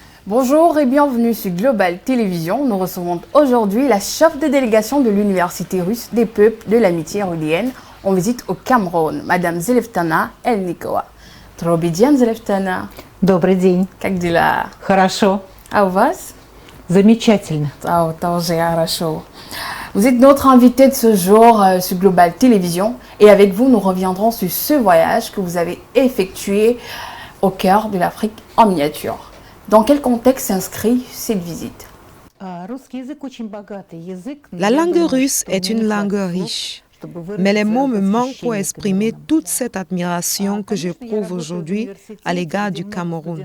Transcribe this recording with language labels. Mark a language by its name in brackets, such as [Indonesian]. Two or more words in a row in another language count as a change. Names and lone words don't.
[French] Bonjour et bienvenue sur Global Télévision. Nous recevons aujourd'hui la chef de délégation de l'Université russe des peuples de l'amitié rulienne en visite au Cameroun, Madame Zeleftana Elnikova. [Russian] Добрый день, Zeleftana. Добрый день. Как дела? Хорошо. А у вас? Замечательно. Тоже хорошо. [French] Vous êtes notre invité de ce jour sur Global Télévision et avec vous, nous reviendrons sur ce voyage que vous avez effectué au cœur de l'Afrique en miniature. Dans quel contexte s'inscrit cette visite? La langue russe est une langue riche, mais les mots me manquent pour exprimer toute cette admiration que j'éprouve aujourd'hui à l'égard du Cameroun.